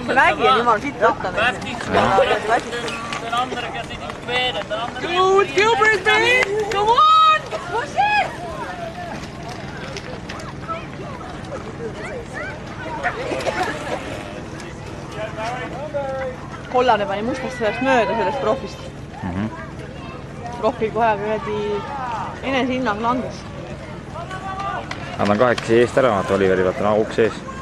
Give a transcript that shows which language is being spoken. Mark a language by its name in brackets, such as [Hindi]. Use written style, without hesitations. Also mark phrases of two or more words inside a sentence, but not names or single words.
[Estonian] See mägi on jumal siit võtta. [English] Good, Gilbert, baby! Come on! Push it! [Estonian] Kollane pani mustast sellest mööda sellest profist. Profil kohe kuradi enesehinnang langes. Nad on 8 eest ära, vaata Oliveri, vaata uks ees.